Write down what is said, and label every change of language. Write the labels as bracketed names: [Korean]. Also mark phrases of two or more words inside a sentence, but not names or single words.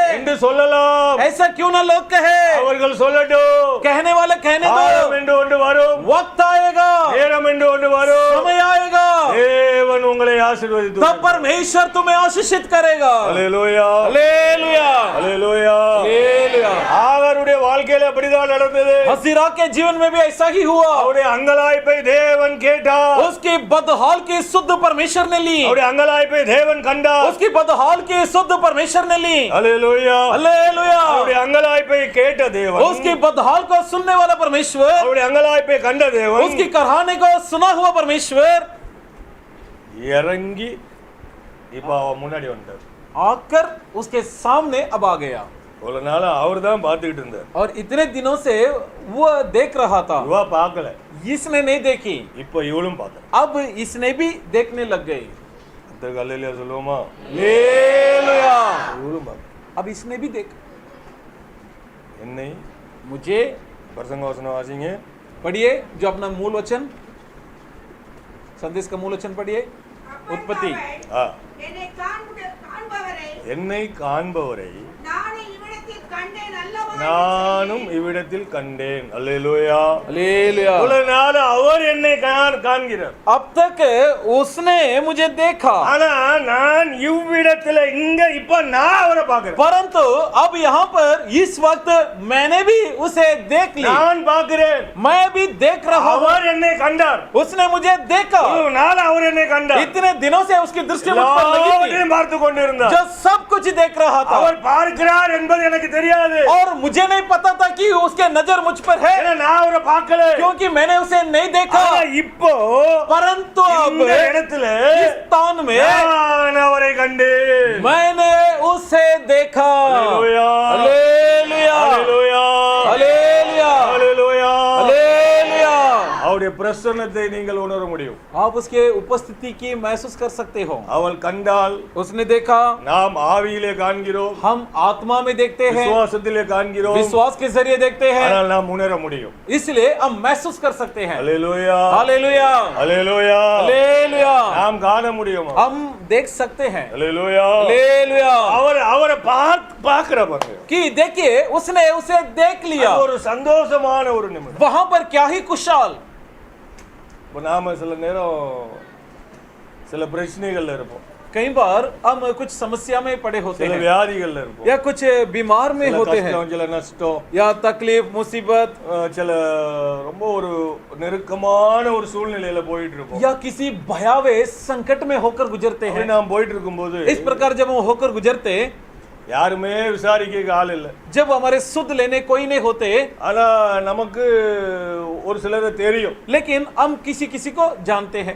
[Tamil] என்று சொல்லலாம். [Hindi] ऐसा क्यों ना लोग कहे। [Tamil] அவர்கள் சொல்லட்டும். [Hindi] कहने वाले कहने [Tamil] காலம் [Hindi] दो, [Tamil] என்று ஒன்று வரும், [Hindi] वक्त आएगा, [Tamil] நேரம் என்று ஒன்று வரும், [Hindi] समय आएगा, [Tamil] தேவன் உங்களை ஆசீர்வதித்து [Hindi] तब परमेश्वर तुम्हें आशीषित करेगा। [Tamil] ஹல்லேலூயா. [Hindi] हालेलुया। [Tamil] ஹல்லேலூயா. [Hindi] हालेलुया। [Tamil] ஆகாருடைய வாழ்க்கையில அப்படிதான் நடந்தது. [Hindi] हसीरा के जीवन में भी ऐसा ही हुआ। [Tamil] அவருடைய அங்கலாய்ப்பை தேவன் கேட்டார், [Hindi] उसकी बदहाल की शुद्ध परमेश्वर ने ली, [Tamil] அவருடைய அங்கலாய்ப்பை தேவன் கண்டார். [Hindi] उसकी बदहाल की शुद्ध परमेश्वर ने ली। [Tamil] ஹல்லேலூயா. [Hindi] हालेलुया। [Tamil] அவருடைய அங்கலாய்ப்பை கேட்ட தேவன், [Hindi] उसकी बदहाल को सुनने वाला परमेश्वर, [Tamil] அவருடைய அங்கலாய்ப்பை கண்ட தேவன் [Hindi] उसकी कराहने को सुना हुआ परमेश्वर [Tamil] இறங்கி இப்ப அவன் முன்னாடி வந்தார். [Hindi] आकर उसके सामने अब आ गया। [Tamil] இவ்வளவு நாள் அவர் தான் பார்த்துக்கிட்டு இருந்தார். [Hindi] और इतने दिनों से वो देख रहा था, [Tamil] இவா பார்க்கல. [Hindi] इसने नहीं देखी, [Tamil] இப்போ இவளும் பார்க்கல. [Hindi] अब इसने भी देखने लग गई. [Tamil] கர்த்தருக்கு அல்லேலூயா சொல்லுவோமா? [Hindi] हालेलुया. [Tamil] இவளும் பார்க்கல. [Hindi] अब इसने भी देखा. [Tamil] என்னை [Hindi] मुझे [Tamil] பிரசங்க வசனம் வாசிங்க. [Hindi] पढ़िए जो अपना मूल वचन, संदेश का मूल वचन पढ़िए. उत्पत्ति. [Tamil] ஆ, என்னை காண்பவரை என்னை காண்பவரை நானே இவ்விடத்தில் கண்டேன் அல்லவா? நானும் இவ்விடத்தில் கண்டேன். அல்லேலூயா. [Hindi] हालेलुया. [Tamil] இவ்வளவு நாள் அவர் என்னை காண்கிறார். [Hindi] अब तक उसने मुझे देखा, [Tamil] ஆனா நான் இவ்விடத்துல இங்க இப்ப நான் அவரை பார்க்கிறேன். [Hindi] परंतु अब यहाँ पर इस वक्त मैंने भी उसे देख ली. [Tamil] நான் பார்க்கிறேன். [Hindi] मैं भी देख रहा हूँ. [Tamil] அவர் என்னை கண்டார். [Hindi] उसने मुझे देखा. [Tamil] இவ்வளவு நாள் அவர் என்னை கண்டார். [Hindi] इतने दिनों से उसकी दृष्टि मुझ पर लगी थी, [Tamil] எல்லாவற்றையும் பார்த்து கொண்டிருந்தார். [Hindi] जो सब कुछ देख रहा था. [Tamil] அவர் பார்க்கிறார் என்பது எனக்கு தெரியாது. [Hindi] और मुझे नहीं पता था कि उसके नजर मुझ पर है, [Tamil] ஏன்னா நான் அவரை பார்க்கல. [Hindi] क्योंकि मैंने उसे नहीं देखा. [Tamil] ஆனா இப்போ [Hindi] परंतु अब [Tamil] இந்த இடத்துல [Hindi] इस स्थान में [Tamil] நான் அவரை கண்டேன். [Hindi] मैंने उसे देखा. [Tamil] அல்லேலூயா. [Hindi] हालेलुया. [Tamil] அல்லேலூயா. [Hindi] हालेलुया. [Tamil] அல்லேலூயா. [Hindi] हालेलुया. [Tamil] அவருடைய பிரசன்னத்தை நீங்கள் உணர முடியும். [Hindi] आप उसके उपस्थिति की महसूस कर सकते हो. [Tamil] அவள் கண்டால் [Hindi] उसने देखा, [Tamil] நாம் ஆவியிலே காண்கிறோம், [Hindi] हम आत्मा में देखते हैं, [Tamil] விசுவாசத்திலே காண்கிறோம், [Hindi] विश्वास के जरिए देखते हैं, [Tamil] ஆனால் நாம் உணர முடியும். [Hindi] इसलिए हम महसूस कर सकते हैं. [Tamil] அல்லேலூயா. [Hindi] हालेलुया. [Tamil] அல்லேலூயா. [Hindi] हालेलुया. [Tamil] நாம் காண முடியும். [Hindi] हम देख सकते हैं. [Tamil] அல்லேலூயா. [Hindi] हालेलुया. [Tamil] அவரை பார்க்கிற பாருங்க. [Hindi] कि देखिए उसने उसे देख लिया. [Tamil] ஒரு சந்தோஷமான ஒரு நிமிடம். [Hindi] वहां पर क्या ही खुशहाल. [Tamil] இப்போ நாம சில நேரம் சில பிரச்சனைகள்ல இருப்போம், [Hindi] कई बार हम कुछ समस्या में पड़े होते [Tamil] சில [Hindi] हैं, [Tamil] வியாதிகள்ல இருப்போம், [Hindi] या कुछ बीमार में [Tamil] சில [Hindi] होते हैं, [Tamil] கஷ்டம், சில நஷ்டம், [Hindi] या तकलीफ मुसीबत, [Tamil] சில ரொம்ப ஒரு நெருக்கமான ஒரு சூழ்நிலையில போயிட்டு இருப்போம். [Hindi] या किसी भयावह संकट में होकर गुजरते [Tamil] அப்படி [Hindi] हैं. [Tamil] நாம் போயிட்டு இருக்கும்போது [Hindi] इस प्रकार जब हम होकर गुजरते, [Tamil] யாருமே விசாரிக்க ஆள் இல்லை. [Hindi] जब हमारे सुध लेने कोई नहीं होते, [Tamil] ஆனா நமக்கு ஒரு சிலரை தெரியும், [Hindi] लेकिन हम किसी किसी को जानते हैं,